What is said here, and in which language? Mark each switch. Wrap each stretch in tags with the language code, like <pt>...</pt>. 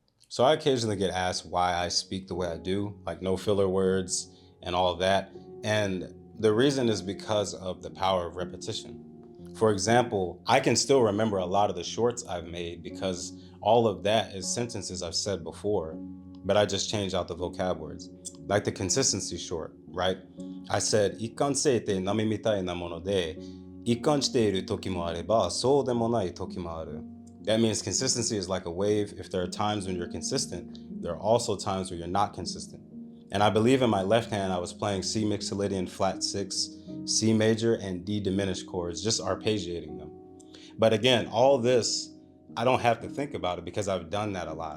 <en>So I occasionally get asked why I speak the way I do, like no filler words and all of that. And The reason is because of the power of repetition. For example, I can still remember a lot of the shorts I've made because all of that is sentences I've said before, but I just changed out the vocab words. Like the consistency short, right? I said,</en> <ja>一貫性って波みたいなもので、一貫している時もあれば、そうでもない時もある.</ja> <en>That means consistency is like a wave. If there are times when you're consistent, there are also times where you're not consistent. And I believe in my left hand, I was playing C mixolydian flat 6, C major, and D diminished chords, just arpeggiating them. But again, all this, I don't have to think about it because I've done that a lot.</en>